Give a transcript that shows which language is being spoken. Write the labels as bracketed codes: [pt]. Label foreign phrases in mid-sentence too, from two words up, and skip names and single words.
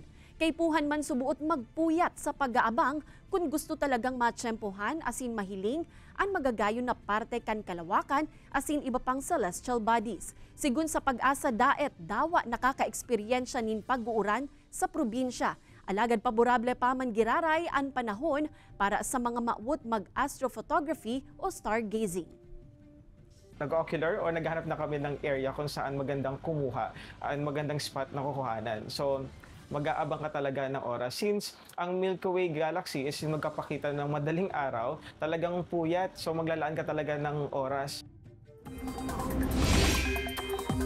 [bik] Kay puhan man subuot magpuyat sa pag-aabang kung gusto talagang matsyempohan asin mahiling ang magagayon na parte kan kalawakan asin iba pang [en] celestial bodies. [bik] Sigun sa Pag-asa daet, dawa nakaka-eksperyensya nin pag-uuran sa probinsya. Alagad paborable pa man giraray ang panahon para sa mga maawot mag-astrophotography o stargazing. [tl] Nag-ocular o naghahanap na kami ng area kung saan magandang kumuha, magandang spot na kukuhanan. So, mag-aabang ka talaga ng oras. Since ang Milky Way Galaxy is magkapakita ng madaling araw, talagang puyat. So, maglalaan ka talaga ng oras.